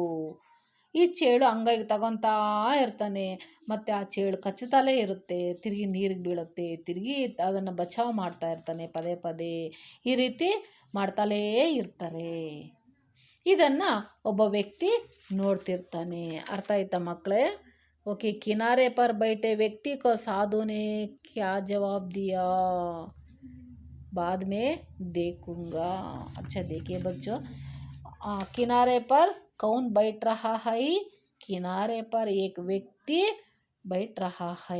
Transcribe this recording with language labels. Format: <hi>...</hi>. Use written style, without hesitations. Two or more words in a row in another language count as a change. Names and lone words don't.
<kn>ಈ ಚೇಳು ಅಂಗೈಗೆ ತಗೊತಾ ಇರ್ತಾನೆ, ಮತ್ತು ಆ ಚೇಳು ಕಚ್ಚುತ್ತಲೇ ಇರುತ್ತೆ, ತಿರುಗಿ ನೀರಿಗೆ ಬೀಳುತ್ತೆ, ತಿರುಗಿ ಅದನ್ನು ಬಚಾವ್ ಮಾಡ್ತಾ ಇರ್ತಾನೆ ಪದೇ ಪದೇ. ಈ ರೀತಿ ಮಾಡ್ತಲೇ ಇರ್ತಾರೆ. ಇದನ್ನು ಒಬ್ಬ ವ್ಯಕ್ತಿ ನೋಡ್ತಿರ್ತಾನೆ. ಅರ್ಥ ಆಯ್ತಾ ಮಕ್ಕಳೇ?</kn> <hi>ओके, किनारे पर बैठे व्यक्ति को साधु ने क्या जवाब दिया, बाद में देखूंगा. अच्छा देखिए बच्चों, किनारे पर कौन बैठ रहा है? किनारे पर एक व्यक्ति बैठ रहा है.</hi>